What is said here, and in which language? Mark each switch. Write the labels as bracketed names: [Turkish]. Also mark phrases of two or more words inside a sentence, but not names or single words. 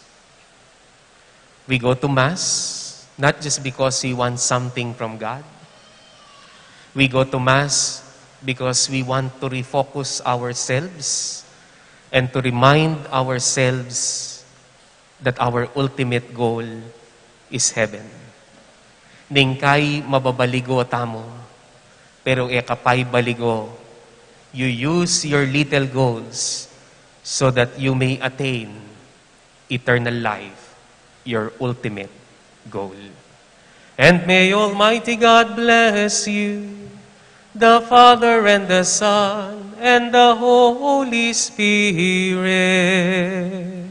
[English] We go to Mass not just because we want something from God. We go to Mass because we want to refocus ourselves and to remind ourselves that our ultimate goal is heaven. [Pampanga] Ningkay mababaligo tamo, pero ekapay baligo. [English] You use your little goals so that you may attain eternal life, your ultimate goal. And may Almighty God bless you, the Father and the Son and the Holy Spirit.